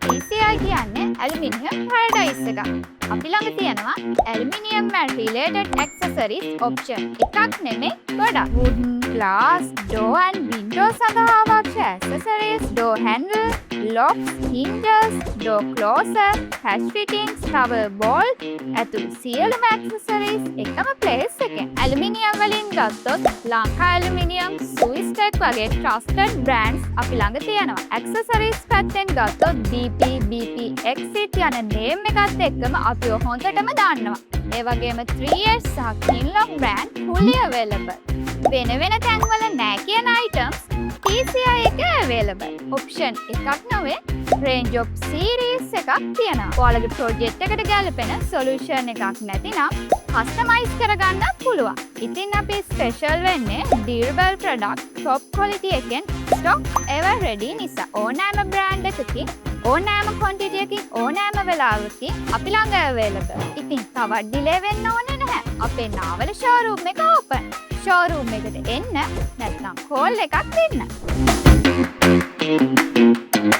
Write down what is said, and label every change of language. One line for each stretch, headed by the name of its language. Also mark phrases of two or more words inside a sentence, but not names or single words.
Sinhala: TCI කියන්නේ ඇලුමිනියම් පැරඩයිස් එකක්. අපි ළඟ තියෙනවා ඇලුමිනියම්
English: and related accessories option
Sinhala: එකක් නෙමෙයි ගොඩක්.
English: wooden, glass, door and window
Sinhala: සඳහා අවශ්‍ය
English: accessories, door handle, locks, hinges, door closer, hatch fittings, cover bolt
Sinhala: ඇතුළු සියලුම accessories එකම place එකෙන්. ඇලුමිනියම් වලින් ගත්තොත් ලංකා ඇලුමිනියම්, Swiss-Tech වගේ
English: trusted brands
Sinhala: අපි ළඟ තියෙනවා. accessories පැත්තෙන් ගත්තොත් DP, BP, Exit යන name එකත් එක්කම අපිව හොඳටම දන්නවා. ඒ වගේම 3S සහ Kinlock
English: brand fully available.
Sinhala: වෙන වෙන තැන්වල නෑ කියන items TCI එකේ available. option එකක් නොවේ
English: range of series
Sinhala: එකක් තියෙනවා. ඔයාලගේ project එකට ගැලපෙන solution එකක් නැතිනම් customize කරගන්නත් පුළුවන්. ඉතින් අපි special වෙන්නේ
English: durable product top quality
Sinhala: එකෙන්
English: stock ever ready
Sinhala: නිසා. ඕනෑම brand එකකින් ඕනෑම quantity එකකින් ඕනෑම වෙලාවකින් අපි ළඟ available. ඉතින් තවත් delay වෙන්න ඕනේ නැහැ. අපේ නාවල showroom එක open. showroom එකට එන්න නැත්නම් call එකක් දෙන්න.